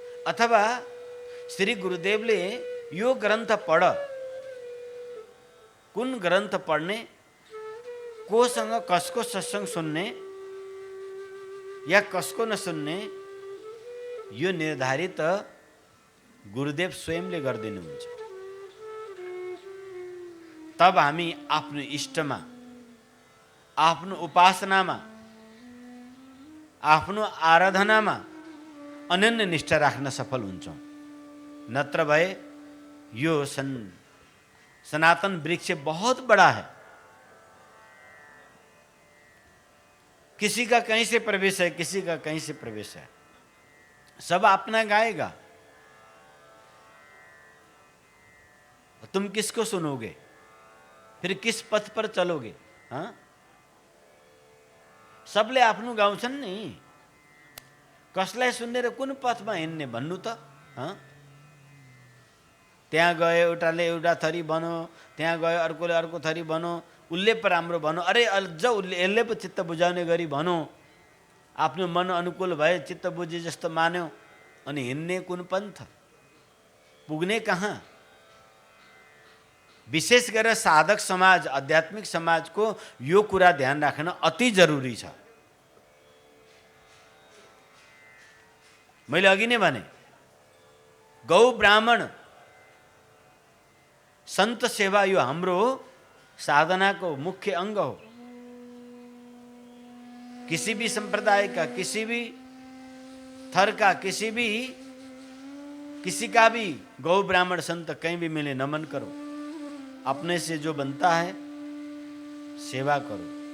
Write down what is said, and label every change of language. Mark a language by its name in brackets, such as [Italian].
[Nepali] अथवा श्री गुरुदेवले यो ग्रन्थ पढ, कुन ग्रन्थ पढ्ने, कोसँग कसको सत्संग सुन्ने या कसको नसुन्ने, यो निर्धारित गुरुदेव स्वयंले गरिदिनुहुन्छ। तब हामी आफ्नो इष्टमा, आफ्नो उपासनामा, आफ्नो आराधनामा अनन्य निष्ठा राख्न सफल हुन्छौँ। नत्र भए यो सनातन वृक्ष [Hindi] बहुत बड़ा है, किसी का कहीं से प्रवेश है, किसी का कहीं से प्रवेश है, सब अपना गाएगा, तुम किसको सुनोगे, फिर किस पथ पर चलोगे? [Nepali] हाँ, सबले आफ्नो गाउँछन् नि, कसलाई सुन्ने र कुन पथमा हिँड्ने भन्नु त? हाँ, त्यहाँ गयो एउटाले एउटा थरी भनो, त्यहाँ गयो अर्कोले अर्को थरी भनो, उसले पो राम्रो भनो, अरे अझ उसले यसले पो चित्त बुझाउने गरी भनो, आफ्नो मन अनुकूल भए चित्त बुझे जस्तो मान्यो, अनि हिँड्ने कुन पन्थ, पुग्ने कहाँ? विशेष गरेर साधक समाज, आध्यात्मिक समाजको यो कुरा ध्यान राख्न अति जरुरी छ। मैले अघि नै भने, गौ ब्राह्मण संत सेवा यो हाम्रो साधनाको मुख्य अंग हो। [Hindi] किसी भी संप्रदाय का, किसी भी थर का, किसी भी किसी का भी गौ ब्राह्मण संत कहीं भी मिले नमन करो, अपने से जो बनता है सेवा करो।